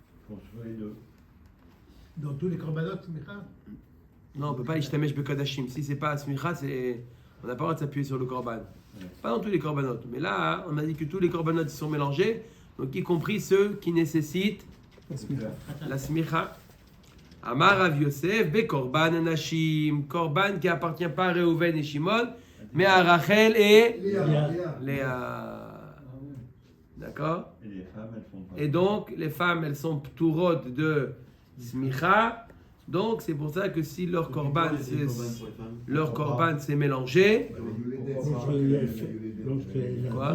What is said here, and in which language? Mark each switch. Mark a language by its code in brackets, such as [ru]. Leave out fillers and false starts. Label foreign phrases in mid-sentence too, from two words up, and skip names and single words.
[fr] Dans tous les corbanotes, smicha? Non, on ne peut pas [he] אשתמש בקדשים. [fr] Si ce n'est pas smicha, on n'a pas le droit de s'appuyer sur le korban. Pas dans tous les corbanotes. Mais là, on a dit que tous les corbanotes sont mélangés, donc y compris ceux qui nécessitent la smicha. [he] אמר רב יוסף, בקרבן אנשים, [fr] korban qui appartient pas à Réhouven et Shimon, mais à Rachel et Léa. D'accord? Et donc, les femmes, elles sont pturot de smicha. Donc, c'est pour ça que si leur korban s'est mélangé, quoi?